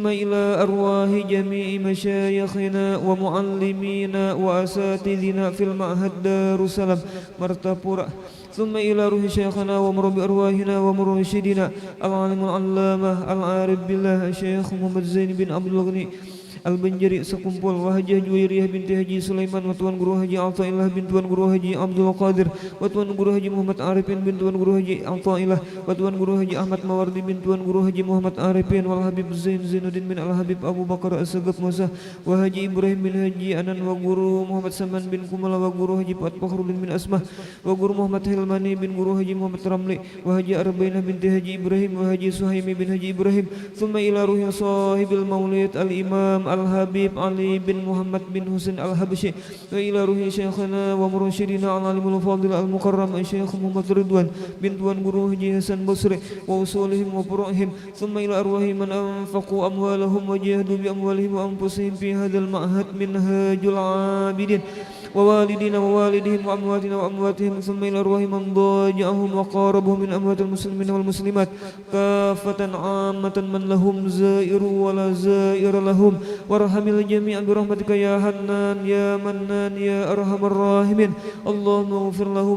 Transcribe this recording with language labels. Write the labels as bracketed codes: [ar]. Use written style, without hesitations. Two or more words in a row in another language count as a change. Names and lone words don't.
[ar] إلى أرواح جميع مشايخنا ومعلمينا وأساتذنا في المعهد دار السلام مرتapura ثم إلى روح شيخنا ومربي أرواحنا ومرشدنا العالم العلامة العارف بالله الشيخ محمد زين بن عبد الغني Al-Banjari sekumpul Wahajah Juwairiyah binti Haji Sulaiman wa Tuan Guru Haji Athaillah bin Tuan Guru Haji Abdul Qadir wa Tuan Guru Haji Muhammad Arifin bin Tuan Guru Haji Athaillah wa Tuan Guru Haji Ahmad Mawardi bin Tuan Guru Haji Muhammad Arifin wal Habib Zain Zainuddin bin Al-Habib Abu Bakar As-Sagaf Musa wa Haji Ibrahim bin Haji Anan wa Guru Muhammad Saman bin Kumala wa Guru Haji Fuad Fakhrudin bin Asmah wa Guru Muhammad Hilmani bin Guru Haji Muhammad Ramli wa Haji Arbainah binti Haji Ibrahim wa Haji Suhaimi bin Haji Ibrahim ثم إلى روح صاحب المولد الإمام الحبيب Ali bin Muhammad bin Husain al-Habsyi وإلى روح شيخنا ومرشدنا العالم الفاضل المكرم الشيخ Muhammad Ridwan bin Tuan Guru Haji Hasan Basri وأصولهم وفروعهم ثم إلى أرواح من أنفقوا أموالهم وجاهدوا بأموالهم وأنفسهم في هذا المعهد minhajul abidin ووالدينا ووالدهم وأمواتنا وأمواتهم ثم إلى أرواح من ضاجعهم وقاربهم من أموات المسلمين والمسلمات كافة عامة من لهم زائر ولا زائر لهم وارحم الجميع برحمتك يا حنان يا منان يا أرحم الراحمين اللهم اغفر لهم